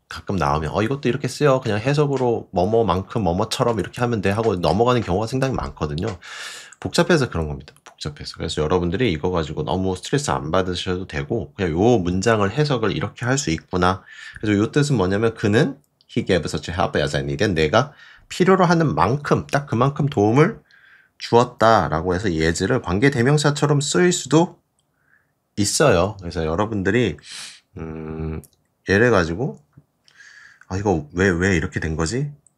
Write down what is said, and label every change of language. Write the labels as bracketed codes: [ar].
[ko] 가끔 나오면 이것도 이렇게 쓰여 그냥 해석으로 뭐뭐만큼 뭐뭐처럼 이렇게 하면 돼 하고 넘어가는 경우가 상당히 많거든요. 복잡해서 그런 겁니다. 복잡해서. 그래서 여러분들이 이거 가지고 너무 스트레스 안 받으셔도 되고 그냥 요 문장을 해석을 이렇게 할 수 있구나. 그래서 요 뜻은 뭐냐면 그는 [en] he gave such help as I needed. [ko] 내가 필요로 하는 만큼 딱 그만큼 도움을 주었다라고 해서 이 as를 관계대명사처럼 쓰일 수도 있어요. 그래서 여러분들이 얘를 가지고 이거 왜 이렇게 된 거지?